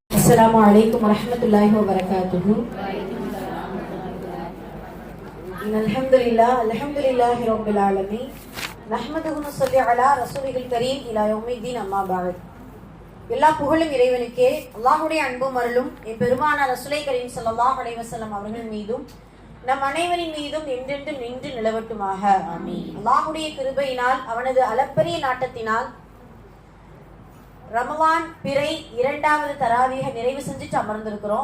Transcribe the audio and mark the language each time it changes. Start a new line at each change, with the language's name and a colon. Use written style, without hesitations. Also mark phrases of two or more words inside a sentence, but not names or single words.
Arabic: السلام عليكم ورحمة الله وبركاته. إن الحمد لله رب العالمين نحمده ونصلي على رسوله الكريم إلى يوم الدين أما بعد.
Tamil: எல்லா புகழும் இறைவனுக்கே. அல்லாஹ்வுடைய அன்பும் அருளும் பெருமானார்
Arabic: رسول الكريم صلى الله عليه وسلم
Tamil: அவர்கள் மீதும் நம் அனைவரின் மீதும் என்றென்றும் நின்று நிலவட்டுமாக. ஆமீன். அல்லாஹ்வுடைய கிருபையினால் அவனது அளப்பரிய நாட்டத்தினால் ரமலான் பிறை 2வது தராவீஹ நிறைவு செஞ்சுட்டு அமர்ந்திருக்கிறோம்.